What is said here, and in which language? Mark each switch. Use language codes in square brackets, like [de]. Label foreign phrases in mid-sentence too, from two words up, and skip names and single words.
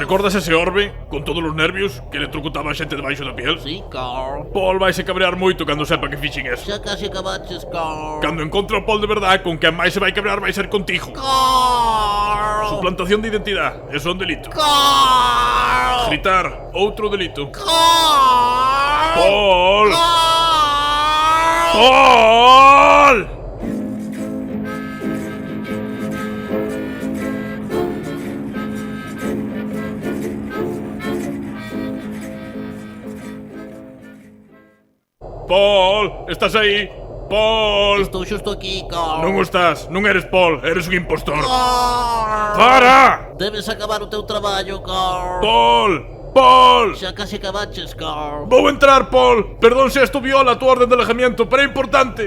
[gl] Recordas ese orbe, con todos os nervios, que electrocutaba a xente debaixo da piel? Sí, Carl. Paul vai se cabrear moito cando sepa que fixen eso. Xa casi acabaches, Carl. Cando encontre o Paul de verdade, con quen máis se vai cabrear vai ser contigo. Carl. Suplantación de identidade, eso é un delito. Carl. Gritar, outro delito. Carl. Paul! Carl. Paul! Paul, estás aí? Paul! Estou xusto aquí, Carl. Non o estás, non eres Paul, eres un impostor. Carl. Para! Debes acabar o teu traballo, Carl. Paul! Paul! Xa casi acabaches, Carl. Vou entrar, Paul. Perdón se isto viola a tua [es] orden de alejamiento, [gl] pero é importante.